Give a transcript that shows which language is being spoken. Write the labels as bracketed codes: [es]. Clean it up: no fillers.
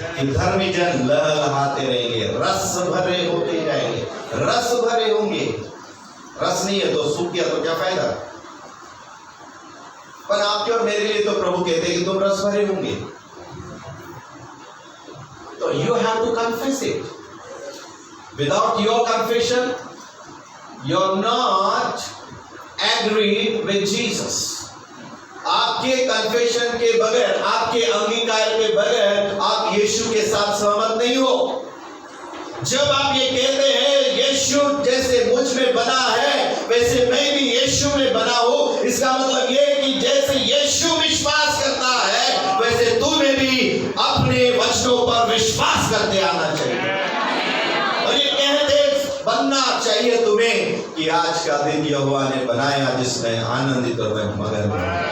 [hi] कि धर्मी जन लहलहाते रहेंगे, रस भरे होते जाएंगे, रस भरे होंगे। रस नहीं है तो सूख गया तो क्या फायदा? पर आपके और मेरे लिए तो प्रभु कहते हैं कि तुम रस भरे होंगे। [en] So you have to confess it. Without your confession, you're not agreed with Jesus. [hi] आपके कन्फेशन के बगैर, आपके अंगीकार के बगैर आप यीशु के साथ सहमत नहीं हो। जब आप ये कहते हैं यीशु जैसे मुझ में बना है वैसे मैं भी यीशु में बना हूं, इसका मतलब ये कि जैसे यीशु विश्वास करता है वैसे तुम्हें भी अपने वचनों पर विश्वास करते आना चाहिए, और ये कहते बनना चाहिए तुम्हें कि आज का दिन यहोवा ने बनाया जिसमें आनंदित और मैं मगन हूं।